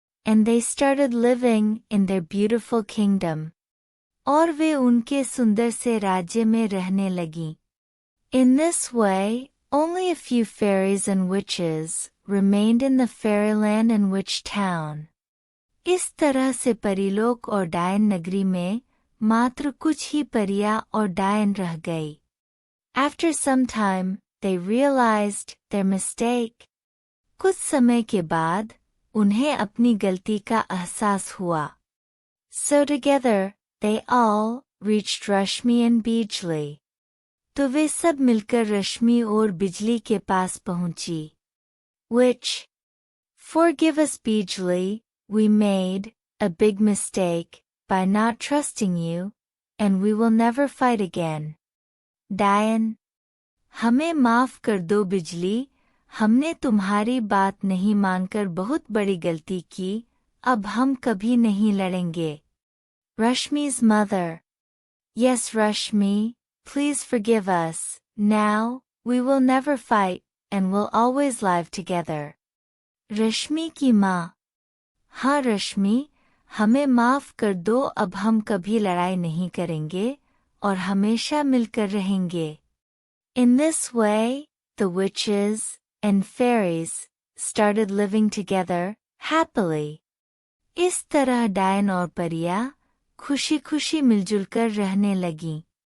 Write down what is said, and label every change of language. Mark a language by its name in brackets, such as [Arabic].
[English] And they started living in their beautiful kingdom. [Hindi] और वे उनके सुंदर से राज्य में रहने लगीं. [English] In this way, only a few fairies and witches remained in the fairyland and witch town. [Hindi] इस तरह से परीलोक और डायन नगरी में मात्र कुछ ही परियां और डायन रह गई. [English] After some time, they realized their mistake. [Hindi] कुछ समय के बाद उन्हें अपनी गलती का एहसास हुआ. [English] So together, they all reached Rashmi and Bijli. [Hindi] तो वे सब मिलकर रश्मि और बिजली के पास पहुंची. [English] Which, forgive us Bijli, we made a big mistake by not trusting you, and we will never fight again. [Hindi] Dayan, हमें माफ कर दो बिजली, हमने तुम्हारी बात नहीं मानकर बहुत बड़ी गलती की, अब हम कभी नहीं लड़ेंगे. [English] Rashmi's mother. Yes, Rashmi, please forgive us. Now, we will never fight, and will always live together. [Hindi] रश्मि की माँ. हाँ रश्मि, हमें माफ कर दो, अब हम कभी लड़ाई नहीं करेंगे और हमेशा मिलकर रहेंगे. [English] In this way, the witches and fairies started living together happily. [Hindi] इस तरह डायन और परियां खुशी खुशी मिलजुल कर रहने लगीं.